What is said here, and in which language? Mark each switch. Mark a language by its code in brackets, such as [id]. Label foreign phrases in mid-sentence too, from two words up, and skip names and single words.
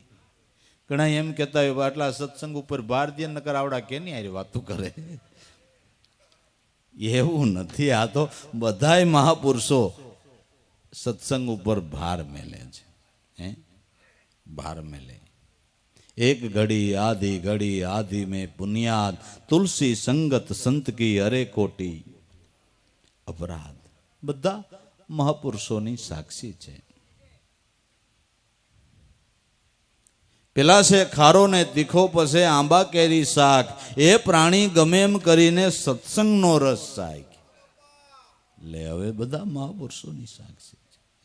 [gu] ઘણા એમ કહેતા હોય આટલા સત્સંગ ઉપર ભાર દે, નકર આવડા કેની આરી વાતું કરે. એવું નથી. આ તો બધાય મહાપુરુષો સત્સંગ ઉપર ભાર મેલે છે. ભાર મેલે. [hi] एक घड़ी आधी में पुनियाद, तुलसी संगत संत की अरे कोटी अपराध. [gu] બધા મહાપુરુષોની સાક્ષી છે. પેલા છે ખારો ને તીખો, પસે આંબા કેરી શાક, એ પ્રાણી ગમે એમ કરીને સત્સંગનો રસ સાય. લે હવે બધા મહાપુરુષોની સાક્ષી છે.